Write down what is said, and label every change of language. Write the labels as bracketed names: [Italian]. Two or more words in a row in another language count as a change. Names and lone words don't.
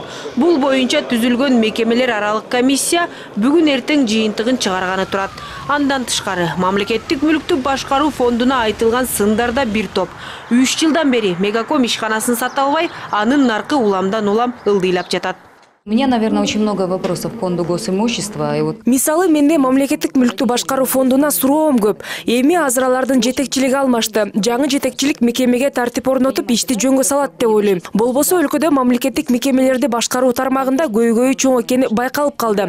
[Kyrgyz] Бул боюнча түзүлгөн мекемелер аралык комиссия бүгүн эртең жыйынтыгын чыгарганы турат. Андан тышкары мамлекеттик мүлктү башкаруу фондуна айтылган сындарда бир топ. 3 жылдан бери Мегаком ишканасын сата албай, анын наркы уламдан улам ылдыйлап жатат. [Russian] У меня, наверное, очень много вопросов к фонду госимущества. [Kyrgyz] Мисалы, менде мамлекеттик мүлктү башкаруу фондуна суроом көп. Эми азыр алардын жетекчилиги алмашты. Жаңы жетекчилик мекемеге тартип орнотуп ишти жөнгө салат деп ойлойм. Болбосо өлкөдө мамлекеттик мекемелерди башкаруу тармагында көйгөйү чоң экени байкалып калды.